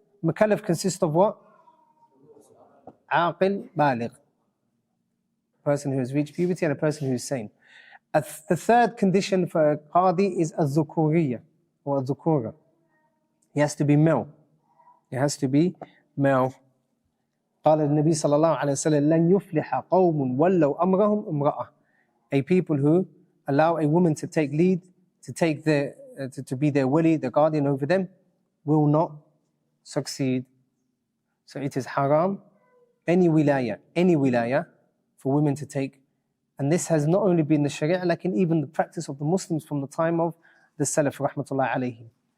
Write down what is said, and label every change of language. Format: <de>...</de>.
<en>Mukallaf consists of what? Aqil, baligh. A person who has reached puberty and a person who is sane. The third condition for a Qadi is al-Dhukuriyya, or al-Dhukura. He has to be male. He has to be male.</en> <ar>قال النبي صلى الله عليه وسلم لن يفلح قوم ولوا أمرهم امرأة.</ar> <en>A people who allow a woman to take lead, to be their wali, the guardian over them, will not succeed. So it is haram, any wilaya for women to take. And this has not only been the sharia, like in even the practice of the Muslims from the time of the Salaf rahmatullah alayhim.</en>